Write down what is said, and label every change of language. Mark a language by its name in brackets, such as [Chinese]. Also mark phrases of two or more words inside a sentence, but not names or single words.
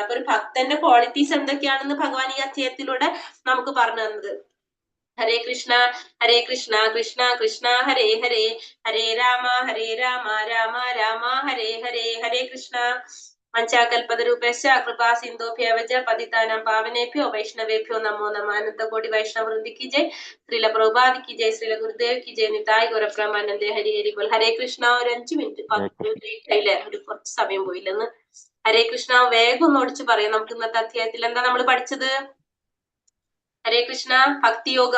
[Malayalam] അപ്പൊ ഒരു ഭക്തന്റെ ക്വാളിറ്റീസ് എന്തൊക്കെയാണെന്ന് ഭഗവാൻ ഈ അധ്യായത്തിലൂടെ നമുക്ക് പറഞ്ഞു തന്നത്. [Sanskrit] ഹരേ കൃഷ്ണ കൃഷ്ണ കൃഷ്ണ ഹരേ ഹരേ, ഹരേ രാമ രാമ രാമ ഹരേ ഹരേ. ഹരേ കൃഷ്ണ. പഞ്ചാകൽപതരൂപേശ്ച കൃപാ സിന്ധോഭ്യവച പതിതാനാം പാവനേഭ്യോ വൈഷ്ണവേഭ്യോ നമോ നമഃ. [Hindi] अनंतकोटि वैष्णव वृंदि की जय, श्रील प्रभुपाद की जय, श्रील गुरुदेव की जय, निताई गौरप्रमानंदे. हरि हरि बोल। हरे कृष्ण. [Malayalam] ഒരു 5 മിനിറ്റ് 10 ലേറ്റ് ഒരു കുറച്ച് സമയം പോയില്ലെന്ന്. ഹരേ കൃഷ്ണ. വേഗം ഒന്ന് ഓടിച്ച് പറയാം. നമുക്ക് ഇന്നത്തെ അധ്യായത്തിൽ എന്താ നമ്മൾ പഠിച്ചത്? ഹരേ കൃഷ്ണ. ഭക്തിയോഗം.